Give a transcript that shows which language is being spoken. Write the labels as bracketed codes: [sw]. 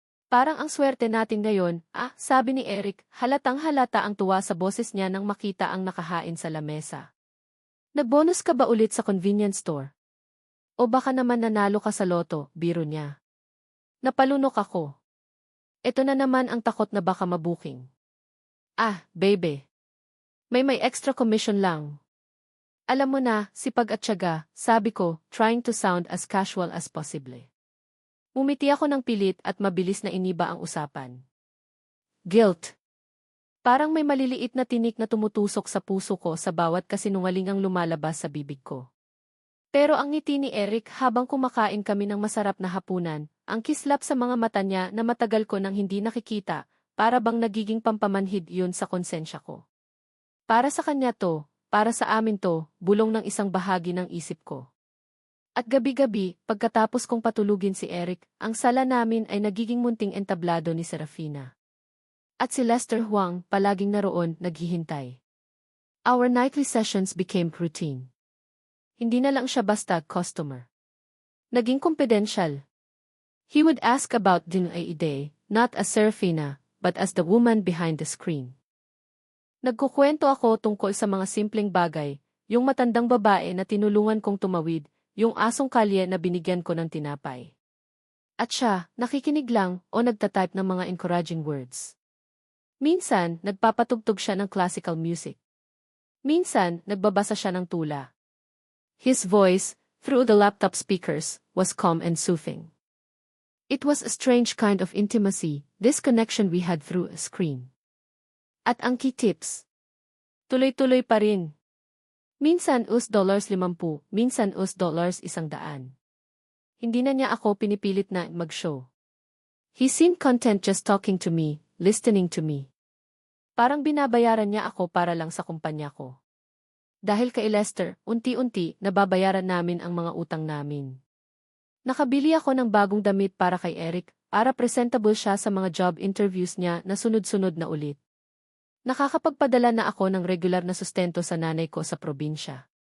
[tl] Parang ang swerte natin ngayon, sabi ni Eric, halatang-halata ang tuwa sa boses niya nang makita ang nakahain sa lamesa. Nagbonus ka ba ulit sa convenience store? O baka naman nanalo ka sa loto, biro niya. Napalunok ako. Ito na naman ang takot na baka mabuking. [en] Baby. [tl] May extra commission lang. Alam mo na, sipag at tiyaga, sabi ko, [en] trying to sound as casual as possible. [tl] Umiti ako ng pilit at mabilis na iniba ang usapan. Guilt. Parang may maliliit na tinik na tumutusok sa puso ko sa bawat kasinungalingang lumalabas sa bibig ko. Pero ang ngiti ni Eric habang kumakain kami ng masarap na hapunan, ang kislap sa mga mata niya na matagal ko nang hindi nakikita, para bang nagiging pampamanhid yun sa konsensya ko. Para sa kanya to, para sa amin to, bulong ng isang bahagi ng isip ko. At gabi-gabi, pagkatapos kong patulugin si Eric, ang sala namin ay nagiging munting entablado ni Serafina. At si Lester Huang, palaging naroon, naghihintay. [en] Our nightly sessions became routine. [tl] Hindi na lang siya basta customer. Naging confidential. [en] He would ask about din a day, not as Serafina, but as the woman behind the screen. [tl] Nagkukwento ako tungkol sa mga simpleng bagay, yung matandang babae na tinulungan kong tumawid, yung asong kalye na binigyan ko ng tinapay. At siya, nakikinig lang o nagtatype ng mga encouraging words. Minsan, nagpapatugtog siya ng classical music. Minsan, nagbabasa siya ng tula. [en] His voice, through the laptop speakers, was calm and soothing. It was a strange kind of intimacy, this connection we had through a screen. [tl] At ang key tips. Tuloy-tuloy pa rin. Minsan $50, minsan $100. Hindi na niya ako pinipilit na mag-show. [en] He seemed content just talking to me, listening to me. [tl] Parang binabayaran niya ako para lang sa kumpanya ko. Dahil kay Lester, unti-unti nababayaran namin ang mga utang namin. Nakabili ako ng bagong damit para kay Eric, para presentable siya sa mga job interviews niya na sunod-sunod na ulit. Nakakapagpadala na ako ng regular na sustento sa nanay ko sa probinsya.